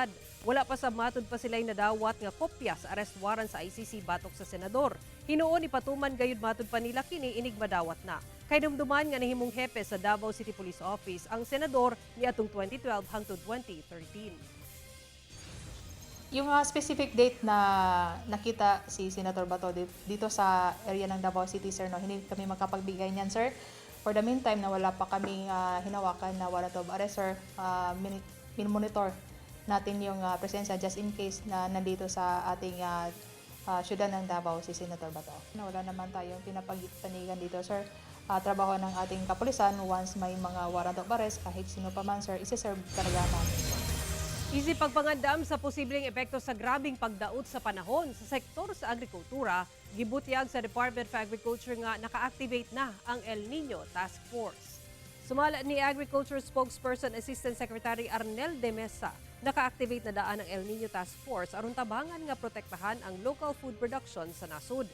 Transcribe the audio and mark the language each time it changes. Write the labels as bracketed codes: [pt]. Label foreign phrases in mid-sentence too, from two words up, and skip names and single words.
[ceb] Wala pa sa matud pa sila'y nadawat nga kopya sa [en] arrest warrant [ceb] sa ICC batok sa senador. Hinuon ipatuman gayud matud pa nila kini inig madawat na. Kay dumduman nga nahimong hepe sa Davao City Police Office ang senador niadtong 2012 hangtod 2013. [tl] Yung [en] specific date [tl] na nakita si Senator Bato dito sa area ng Davao City, sir, no, hindi kami makapagbigay niyan, sir. [en] For the meantime, [tl] na wala pa kami hinawakan na [en] warrant of arrest, [tl] sir, monitor natin yung presensya [en] just in case [tl] na nandito sa ating syudad ng Davao si Senator Bato. Wala naman tayong pinapagpanigan dito, sir. Trabaho ng ating kapulisan, once may mga [en] warrant of arrest, [tl] kahit sino pa man, sir, isi-serve talaga namin, sir. [ceb] Isip pagpangandam sa posibleng epekto sa grabing pagdaot sa panahon sa sektor sa agrikultura, gibutyag sa Department of Agriculture nga naka-activate na ang El Nino Task Force. Sumala ni Agriculture Spokesperson Assistant Secretary Arnel de Mesa, naka-activate na daan ang El Nino Task Force aron tabangan nga protektahan ang [en] local food production [ceb] sa nasud.